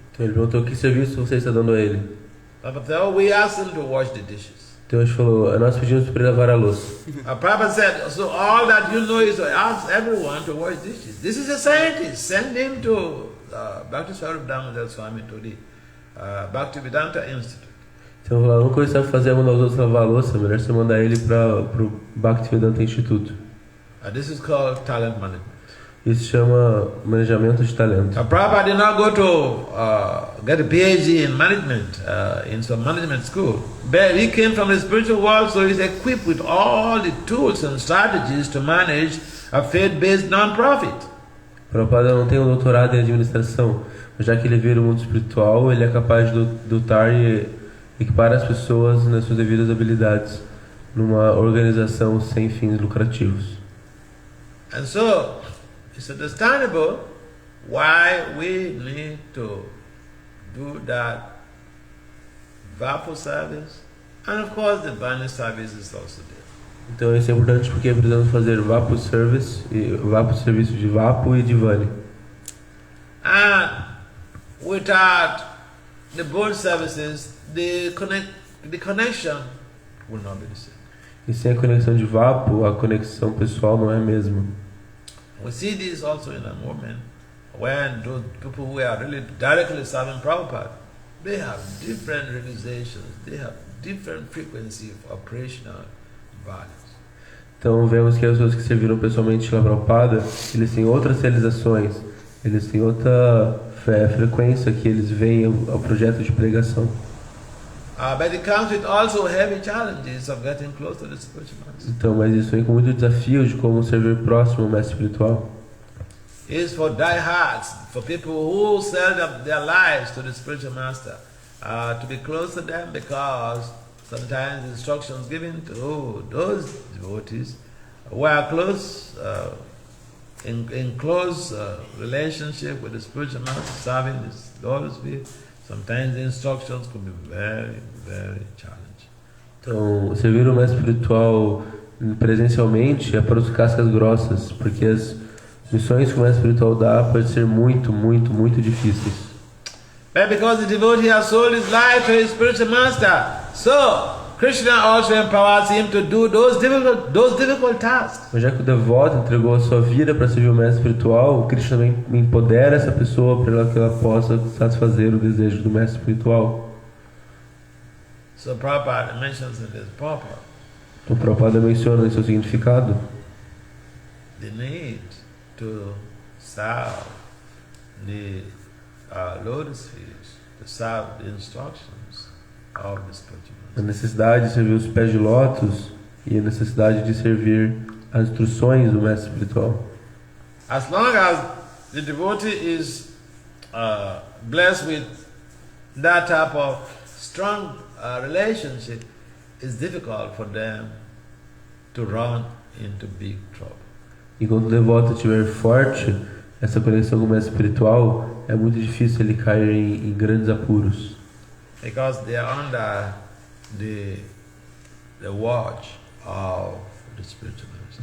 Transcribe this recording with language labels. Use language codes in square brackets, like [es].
[pt] Então ele perguntou: que serviço você está dando a ele? [en] So we asked him to wash the dishes. [pt] Então a gente falou, nós pedimos para ele lavar a louça. [en] Prabhupada said, so all that you know is to ask everyone to wash dishes. This is a scientist. Send him to Bhakti Swarup Damodar Swami to the Bhaktivedanta Institute. [pt] Então a única coisa que sabe fazer é mandar os outros lavar a louça, melhor você mandar ele para o Bhaktivedanta Instituto. [en] This is called talent management. [pt] Isso se chama manejamento de talento. [en] Prabhupada did not go to get a PhD in management in some management school. But he came from the spiritual world, so he's equipped with all the tools and strategies to manage a faith-based non-profit. [pt] Prabhupada não tem um doutorado em administração, mas já que ele veio do mundo espiritual, ele é capaz de dotar e equipar as pessoas nas suas devidas habilidades numa organização sem fins lucrativos. [en] And so, it's understandable why we need to do that Vapu service, and of course the Vani service is also there. [pt] Então isso é importante porque precisamos fazer Vapu service, e Vapu serviço de Vapu e de Vani. [en] And without the both services, the connection will not be the same. [pt] E sem a conexão de Vapu, a conexão pessoal não é a mesma. [en] We see this also in the movement, when those people who are really directly serving Prabhupada, they have different realizations, they have different frequency of operational values. [pt] Então vemos que as pessoas que serviram pessoalmente lá Prabhupada, eles têm outras realizações, eles têm outra frequência que eles veem ao projeto de pregação. [en] But it comes with also heavy challenges of getting close to the spiritual master. [pt] Então, mas isso vem com muito desafio de como servir próximo ao mestre espiritual. [en] It's for diehards, for people who sell their lives to the spiritual master, to be close to them, because sometimes instructions given to those devotees who are close, in close relationship with the spiritual master, serving this Lord's will. Sometimes the instructions could be very, very challenging. [pt] Então, servir o mestre espiritual presencialmente é para os cascas grossas, porque as missões que o mestre espiritual dá podem ser muito, muito, muito difíceis. [en] But because the devotee has sold his life to his spiritual master, so Krishna also empowers him to do those difficult tasks. [pt] Mas já que o devoto entregou a sua vida para servir o mestre espiritual, Krishna também empodera essa pessoa para que ela possa satisfazer o desejo do mestre espiritual. [en] So Prabhupada mentions in his purport [pt] O Prabhupada menciona em seu significado [en] the need to serve the lotus feet, to serve the instructions of the spiritual [pt] a necessidade de servir os pés de lótus e a necessidade de servir as instruções do mestre espiritual. [en] As long as the devotee is blessed with that type of strong relationship, it's difficult for them to run into big trouble. [pt] Enquanto o devoto estiver forte, essa conexão com o mestre espiritual, é muito difícil ele cair em grandes apuros. [en] Because they are under the watch of the spiritual master.